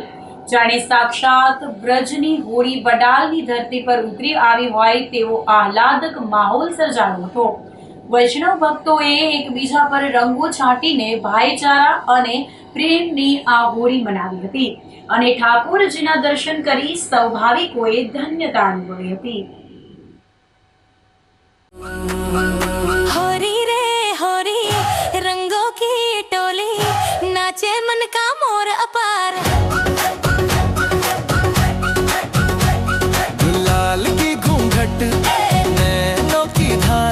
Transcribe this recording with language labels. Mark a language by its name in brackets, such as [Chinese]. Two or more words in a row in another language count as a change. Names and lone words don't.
[Gujarati] જાણે સાક્ષાત બ્રજની હોળી વડાલની ધરતી પર ઉતરી આવી હોય તેવો આહલાદક માહોલ સર્જાયો હતો. વૈષ્ણવ ભક્તોએ એકબીજા પર રંગો છાંટીને ભાઈચારા અને પ્રેમની આ હોળી મનાવી હતી અને ઠાકોરજીના દર્શન કરી સૌ ભાવિકોએ ધન્યતા અનુભવી હતી. [Hindi] होरी रे होरी रंगों की टोली नाचे मन का मोर अपार गुलाल की घूंघट नैनों की धार